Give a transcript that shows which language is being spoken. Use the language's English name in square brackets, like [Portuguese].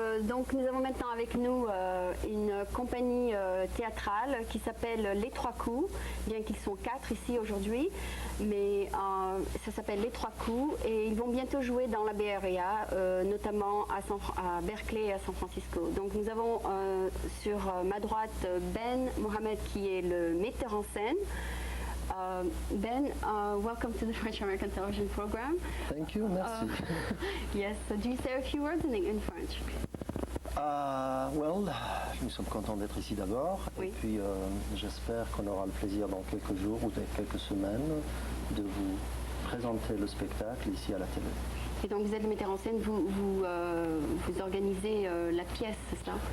[French] Donc nous avons maintenant avec nous une compagnie théâtrale qui s'appelle Les Trois Coups, bien qu'ils sont 4 ici aujourd'hui, mais ça s'appelle Les Trois Coups et ils vont bientôt jouer dans la Bay Area, notamment à Berkeley et à San Francisco. Donc nous avons sur ma droite Ben Mohamed qui est le metteur en scène. [English] Ben, welcome to the French American television program. Thank you, merci. Yes, so do you say a few words in French? [French] Well, nous sommes contents d'être ici d'abord, Oui. et puis j'espère qu'on aura le plaisir dans quelques jours ou quelques semaines de vous présenter le spectacle ici à la télé. Et donc vous êtes le metteur en scène, vous organisez la pièce, c'est ça?